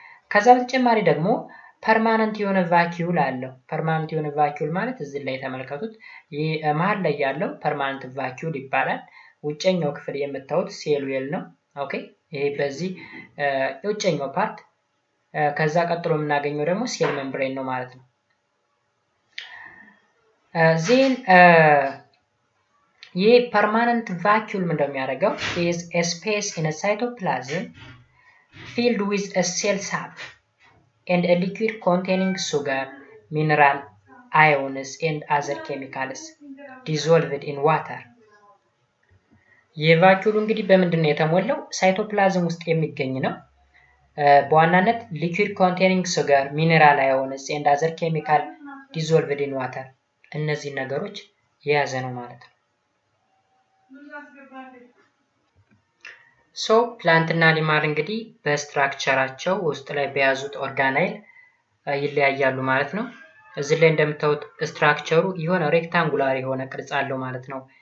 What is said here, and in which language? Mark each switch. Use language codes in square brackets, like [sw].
[am] ከዛ በተጨማሪ ደግሞ ፐርማነንት የሆነ ቫኪዩል አለው። ፐርማነንት የሆነ ቫኪዩል ማለት እዚህ ላይ ተመልከቱት። ይህ መሃል ላይ ያለው ፐርማነንት ቫኪዩል ይባላል። ውጨኛው ክፍል የምታዩት ሴል ዌል ነው። ኦኬ ይሄ በዚህ የውጨኛው ፓርት ከዛ ቀጥሎ የምናገኘው ደግሞ ሴል ሜምብሬን ነው ማለት ነው። ዜን ይህ ፐርማነንት ቫኪዩል ምንድነው የሚያደርገው? [en] is a space in a cytoplasm filled with a cell sap and a liquid containing sugar, mineral, ions and other chemicals dissolved in water. [am] የቫኪዩሉ እንግዲህ በምንድን ነው የተሞላው? ሳይቶፕላዝም ውስጥ የሚገኝ ነው። በዋናነት [en] liquid containing sugar, mineral, ions and other chemical dissolved in water [am] እነዚህ ነገሮች የያዘ ነው ማለት ነው። ሶ ፕላንት እና አኒማል እንግዲህ በስትራክቸራቸው ውስጥ ላይ በያዙት ኦርጋናይል ይለያያሉ ማለት ነው። እዚህ ላይ እንደምታዩት ስትራክቸሩ የሆነ ሬክታንጉላር የሆነ ቅርጽ አለው ማለት ነው